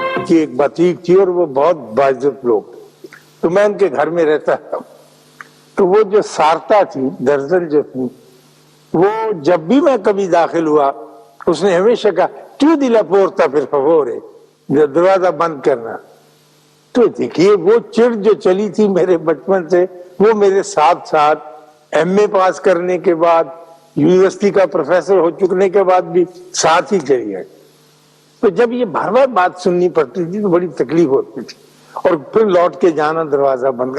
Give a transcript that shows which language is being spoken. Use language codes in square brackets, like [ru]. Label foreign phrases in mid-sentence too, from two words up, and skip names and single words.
[ur] کی ایک بتیک تھی اور وہ بہت باعزت لوگ، تو میں ان کے گھر میں رہتا تھا. تو وہ جو سارتا تھی، درزن جو تھی، وہ جب بھی میں کبھی داخل ہوا اس نے ہمیشہ کہا [it] chiudi la porta per favore، [ur] دروازہ بند کرنا. تو دیکھیے وہ چڑ جو چلی تھی میرے بچپن سے، وہ میرے ساتھ ساتھ ایم اے پاس کرنے کے بعد، یونیورسٹی کا پروفیسر ہو چکنے کے بعد بھی ساتھ ہی چلی ہے. تو جب یہ بار بار بات سننی پڑتی تھی تو بڑی تکلیف ہوتی تھی، اور پھر لوٹ کے جانا دروازہ بند کا.